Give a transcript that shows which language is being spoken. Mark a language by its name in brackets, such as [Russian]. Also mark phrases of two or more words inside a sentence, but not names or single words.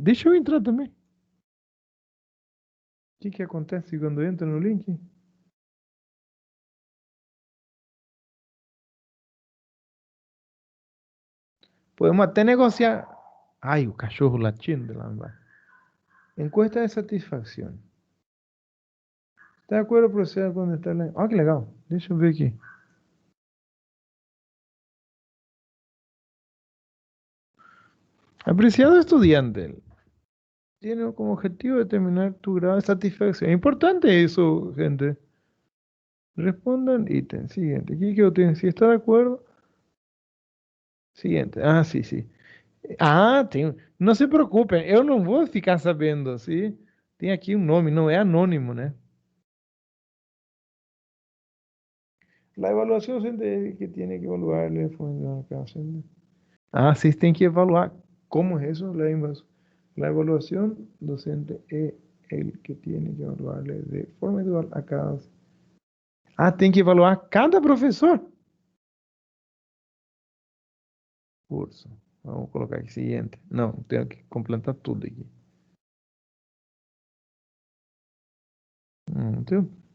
[Portuguese] Deixa eu entrar também. O que acontece quando eu entro no link? Podemos até negociar. Ai, o cachorro latindo lá embaixo. [Spanish] Encuesta de satisfacción. ¿Está de acuerdo proceder con estar la... [Portuguese] Ah, que legal. Deixa eu ver aqui. [Spanish] Apreciado estudiante, tiene como objetivo determinar tu grado de satisfacción. Es importante eso, gente. Respondan ítem. Siguiente. Aquí que [Portuguese] eu tenho. [Spanish] Si está de acuerdo. Siguiente. Ah, sí, sí. [Portuguese] Ah, tem. Não se preocupem, eu não vou ficar sabendo, sim? Tem aqui um nome, não é anônimo, né? [Spanish] La evaluación docente que tiene que evaluar la información. Ah, sí, tienen que evaluar. ¿Cómo es eso? La evaluación docente es el que tiene que evaluarle de forma individual a cada. [Portuguese] Ah, tem que evaluar cada professor? Curso. Vamos colocar aqui seguinte. Não, tenho que completar tudo aqui. Entendeu?